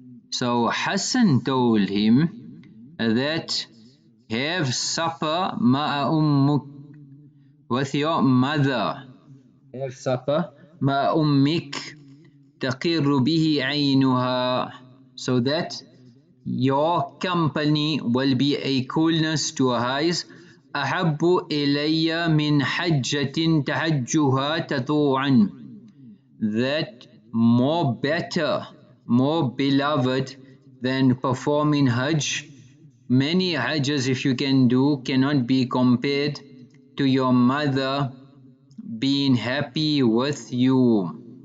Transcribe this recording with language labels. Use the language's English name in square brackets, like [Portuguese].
[English] So Hassan told him that have supper [Arabic] ma'a ummuk, [English] with your mother. Have supper [Arabic] ma'a ummik taqirru bihi aynuha, [English] so that your company will be a coolness to her eyes. [Arabic] أحب إلي من حجة تحجها تطوعا. [English] That more better, more beloved than performing Hajj. Many Hajjas, if you can do, cannot be compared to your mother being happy with you.